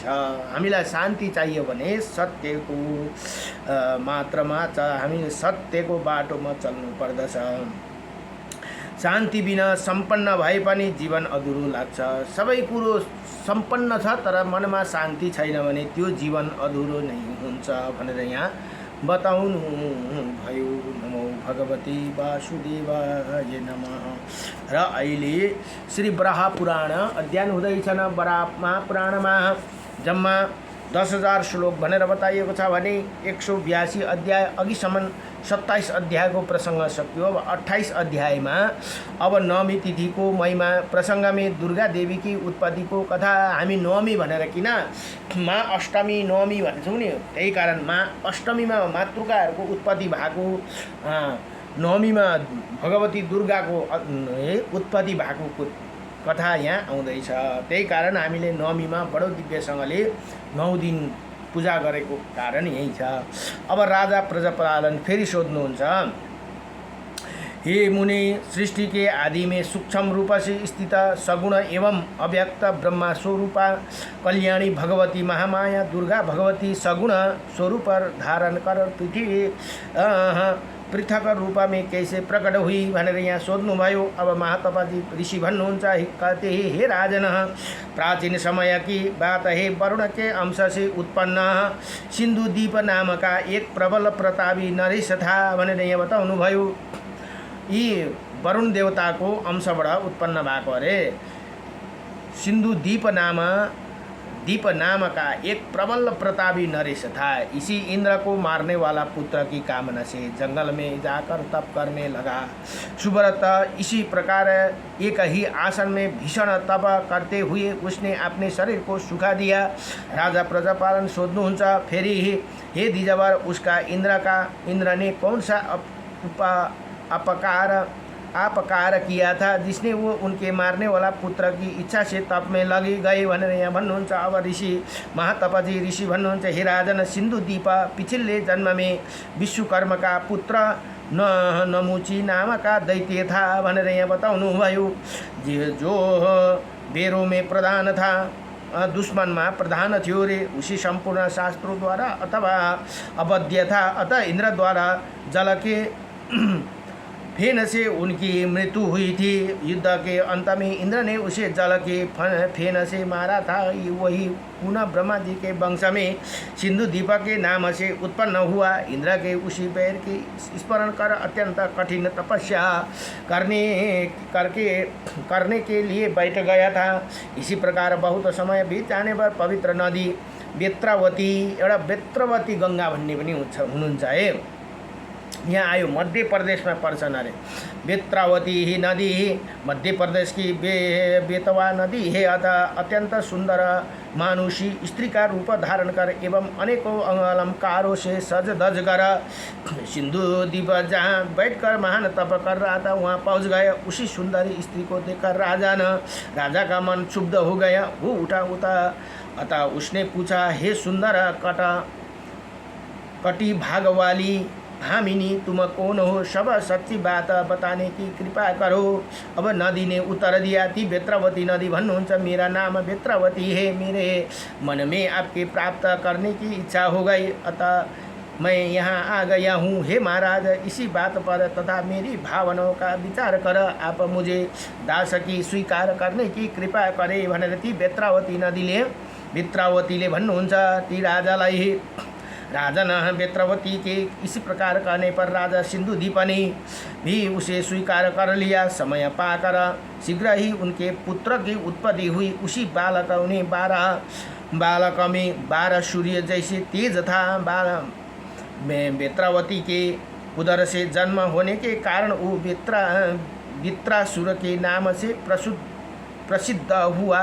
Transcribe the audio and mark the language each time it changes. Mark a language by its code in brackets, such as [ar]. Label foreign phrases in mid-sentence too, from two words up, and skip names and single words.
[ne] हामीलाई शान्ति चाहियो भने सत्यको मात्रमा हामीले सत्यको बाटोमा चल्नु पर्दछ। शान्ति बिना सम्पन्न भए पनि जीवन अधुरो लाग्छ। सबै कुरो सम्पन्न छ तर मनमा शान्ति छैन भने त्यो जीवन अधुरो नै हुन्छ भनेर यहाँ बताउनु भयो। नमो भगवती वासुदेवाय नमः। र अहिले श्री वराह पुराण अध्ययन हुँदैछन्। वराह पुराणमा जम्मा 10,000 श्लोक भनेर बताइएको छ भने 182 अध्याय अघिसम्म 27 अध्यायको प्रसङ्ग सक्यो। अब 28 अध्यायमा अब नवमी तिथिको महिमा प्रसङ्गमा दुर्गा देवीकी उत्पत्तिको कथा। हामी नवमी भनेर किन माँ अष्टमी नवमी भन्छौँ नि, त्यही कारण माँ अष्टमीमा मातृकाहरूको उत्पत्ति भएको, नवमीमा भगवती दुर्गाको उत्पत्ति भएको कथा यहाँ आउँदैछ। त्यही कारण हामीले नवमीमा बडो दिव्यसँगले 9 दिन पूजा गरेको कारण यही छ। अब राजा प्रजापालन फेरि सोध्नुहुन्छ, [hi] हे मुनि, सृष्टि के आदि में सूक्ष्म रूप से स्थित सगुण एवं अव्यक्त ब्रह्मा स्वरूपा कल्याणी भगवती महामाया दुर्गा भगवती सगुण स्वरूप धारण कर पृथक रूप में कैसे प्रकट हुई [ne] भनेर यहाँ सोध्नुभयो। अब महातपाजी ऋषि भन्नुहुन्छ, [hi] कहते हे राजन, प्राचीन समय की बात है, वरुण के अंश से उत्पन्न सिन्धुदीप नाम का एक प्रबल प्रतापी नरेश था [ne] भनेर यहाँ बताउनुभयो। यी वरुण देवताको अंशबाट उत्पन्न भएको अरे। [hi] सिन्धुदीप नाम दीप नाम का एक प्रबल प्रतापी नरेश था। इसी इंद्र को मारने वाला पुत्र की कामना से जंगल में जाकर तप करने लगा। सुव्रत इसी प्रकार एक ही आसन में भीषण तप करते हुए उसने अपने शरीर को सुखा दिया। [ne] राजा प्रजापालन सोध्नुहुन्छ, फेरि हे द्विजवर, [hi] उसका इंद्र ने कौन सा अपकार किया था जिसने वो उनके मारने वाला पुत्र की इच्छा से तप में लगी गए [ne] भनेर यहाँ भन्नुहुन्छ। अब ऋषि महातपजी ऋषि भन्नुहुन्छ, हे राजन, [hi] सिन्धुदीप पिछले जन्म में विश्वकर्मा का पुत्र नमुची नामका दैत्य था [ne] भनेर यहाँ बताउनु भयो, [hi] जो बेरों में प्रधान था, [ne] दुश्मनमा प्रधान थियो रे। [hi] उसी संपूर्ण शास्त्रों द्वारा अथवा अवध्य था, अतः इंद्र द्वारा जल के फेन से उनकी मृत्यु हुई थी। युद्ध के अंत में इंद्र ने उसे जल के फेन से मारा था। वही पुनः ब्रह्मा जी के वंश में सिंधु दीप के नाम से उत्पन्न हुआ। इंद्र के उसी पैर के स्मरण कर अत्यंत कठिन तपस्या करने के लिए बैठ गया था। इसी प्रकार बहुत समय बीत जाने पर पवित्र नदी बेत्रावती, [ne] एउटा बेत्रवती गंगा भन्ने पनि हुनुहुन्छ है, यहाँ आयो, मध्य प्रदेश में पर्छ अरे। [hi] बेत्रावती ही नदी मध्य प्रदेश की बेतवा नदी है। अतः अत्यंत सुंदर मानुषी स्त्री का रूप धारण कर एवं अनेकों अलंकारों से सज धज कर सिंधु द्वीप जहाँ बैठकर महान तप कर रहा था वहाँ पहुँच गया। उसी सुंदरी स्त्री को देखकर राजा का मन क्षुब्ध हो गया। वो उठा अतः उसने पूछा, हे सुंदर कटी भाग वाली भामिनी, तुम कौन हो? सब सच्ची बात बताने की कृपा करो। अब नदी ने उत्तर दिया, थी [ne] बेत्रावती नदी भन्नुहुन्छ, [hi] मेरा नाम बेत्रावती है। मेरे मन में आपके प्राप्त करने की इच्छा हो गई, अतः मैं यहाँ आ गया हूँ। हे महाराज, इसी बात पर तथा मेरी भावनाओं का विचार कर आप मुझे दास की स्वीकार करने की कृपा करे [ne] भनेर ती बेत्रावतीले भन्नुहुन्छ। ती राजालाई [hi] राजन बेत्रवती के इसी प्रकार कहने पर राजा सिंधुदीप ने भी उसे स्वीकार कर लिया। समय पाकर शीघ्र ही उनके पुत्र की उत्पत्ति हुई। उसी बालक में 12 सूर्य जैसे तेज था। बेत्रावती के उदर से जन्म होने के कारण वो बेत्रासुर के नाम से प्रसिद्ध हुआ।